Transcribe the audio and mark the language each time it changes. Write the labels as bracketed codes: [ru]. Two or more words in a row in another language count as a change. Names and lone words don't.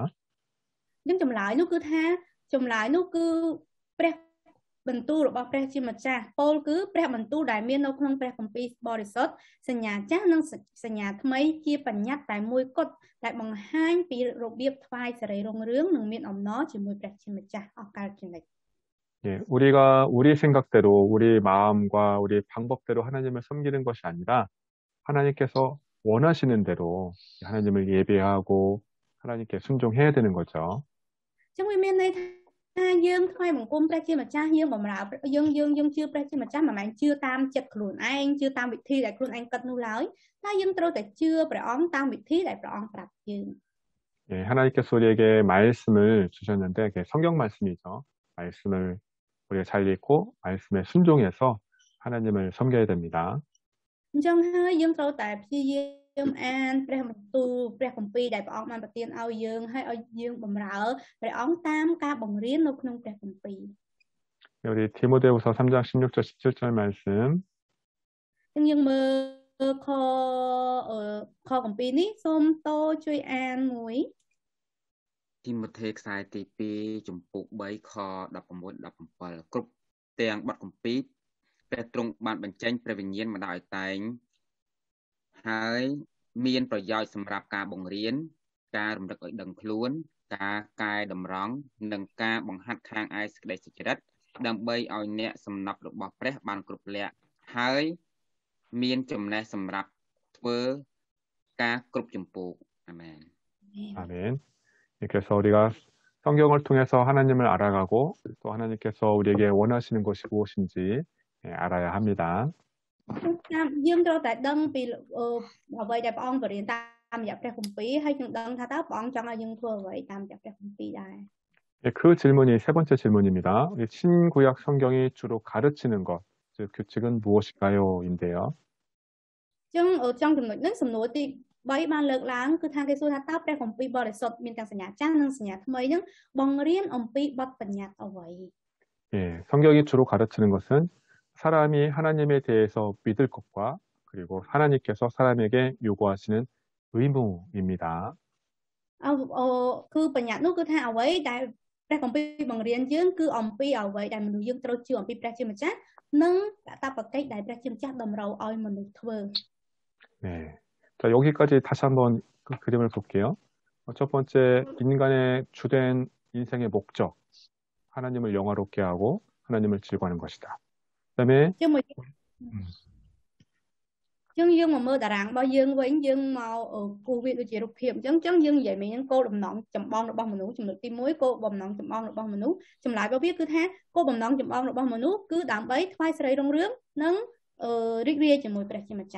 [km] នឹងចម្លើយនោះគឺថាចម្លើយនោះគឺព្រះបន្ទូលរបស់ព្រះជាម្ចាស់ពោលគឺព្រះបន្ទូលដែលមាននៅក្នុងព្រះគម្ពីរបរិសុទ្ធសញ្ញាចាស់និងសញ្ញាថ្មីជាបញ្ញត្តិតែមួយគត់ដែលបង្ហាញពីរបៀបថ្វាយសេរីរុងរឿងនិងមានអំណរជាមួយព្រះជាម្ចាស់អស់កលជានិច្ច [ko] 예, 우리가 우리 생각대로 우리 마음과 우리 방법대로 하나님을 섬기는 것이 아니라 하나님께서 원하시는 대로 하나님을 예배하고 하나님께 순종해야 되는 거죠. [km] ចឹងវាមានន័យថាយើងថ្វាយបង្គំព្រះជាម្ចាស់យើងបម្រើយើងជឿព្រះជាម្ចាស់មិនមែនជឿតាមចិត្តខ្លួនឯងជឿតាមវិធីដែលខ្លួនឯងគិតនោះឡើយតែយើងត្រូវតែជឿព្រះអង្គតាមវិធីដែលព្រះអង្គប្រាប់យើង [ko] 예, 하나님께서 우리에게 말씀을 주셨는데 그게 성경 말씀이죠. 말씀을 우리가 잘 읽고 말씀에 순종해서 하나님을 섬겨야 됩니다. [km] អញ្ចឹងហើយយើងត្រូវតែព្យាយាមអានព្រះបន្ទូលព្រះគម្ពីរដែលព្រះអង្គបានប្រទានឲ្យយើងហើយឲ្យយើងបម្រើព្រះអង្គតាមការបង្រៀននៅក្នុងព្រះគម្ពីរ [ko] 우리 디모데후서 3장 16절 17절 말씀 [km] ចឹងយើងមើលខគម្ពីរនេះសូមតូជួយអានមួយ ទីម៉ូថេខ្សែទី2ចំពុក3ខ16 17គ្រប់ទាំងបទគម្ពីរព្រះទ្រង់បានបញ្ចេញព្រះវិញ្ញាណមកដោយតែងហើយមានប្រយោជន៍សម្រាប់ការបង្រៀនការរំលឹកឲ្យដឹងខ្លួនការកែតម្រង់និងការបង្ហាត់ខាងឯសេចក្តីសុចរិតដើម្បីឲ្យអ្នកសំណប់របស់ព្រះបានគ្រប់លក្ខហើយមានចំណេះសម្រាប់ធ្វើការគ្រប់ចម្ពោះអាមែន [ko] 아멘. 그래서 우리가 성경을 통해서 하나님을 알아가고 또 하나님께서 우리에게 원하시는 것이 무엇인지 알아야 합니다. [km] តាមយើងត្រូវតែដឹងពីអ្វីដែលព្រះអង្គបរៀនតាមរយៈព្រះគម្ពីរហើយយើងដឹងថាតើព្រះអង្គចង់ឲ្យយើងធ្វើអ្វីតាមរយៈព្រះគម្ពីរដែរ [ko] 그 질문이 세 번째 질문입니다. 우리 신구약 성경이 주로 가르치는 것, 즉 규칙은 무엇일까요? 인데요. [km] ចឹងចង់ចំណុចហ្នឹងសំណួរទី3បានលើកឡើងគឺថាគេសួរថាតើព្រះគម្ពីរបរិសុទ្ធមានទាំងសញ្ញាចាស់និងសញ្ញាថ្មីហ្នឹងបង្រៀនអំពីបទបញ្ញត្តិអ្វី [ko] 예, 성경이 주로 가르치는 것은 사람이 하나님에 대해서 믿을 것과 그리고 하나님께서 사람에게 요구하시는 의무입니다. [km] គឺបញ្ញត្តិនោះគឺថាអ្វីដែលព្រះគម្ពីរបង្រៀនយើងគឺអំពីអ្វីដែលមនុស្សយើងត្រូវជឿអំពីព្រះជាម្ចាស់និងកាតព្វកិច្ចដែលព្រះជាម្ចាស់តម្រូវឲ្យមនុស្សធ្វើ [ko] 네. 자, 여기까지 다시 한번 그 그림을 볼게요. 첫 번째, 인간의 주된 인생의 목적, 하나님을 영화롭게 하고 하나님을 즐거워하는 것이다. 그다음에 Chứ dương mà mơ tà ràng bao dương với dương màu ở cô việc chỉ rụt hiểm chân dương vậy mình cô đầm nón chầm bong được bong mình nú chầm được tim muối cô bầm nón chầm bong được bong mình nú chầm lại bao biết cứ thế cô bầm nón chầm bong được bong mình nú cứ đảm bấy thoai sợi đông rướng nâng rít ria chầm mùi bẹt chầm chả.